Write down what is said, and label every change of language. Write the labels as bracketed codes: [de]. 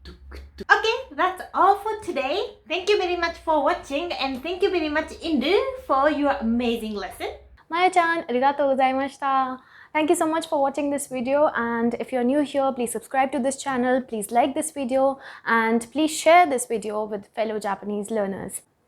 [en] Okay, that's all for today. Thank you very much for watching and thank you very much Indu for your amazing lesson. [ja] まよちゃん、ありがとうございました。 [en] Thank you so much for watching this video, and if you're new here, please subscribe to this channel, please like this video, and please share this video with fellow Japanese learners.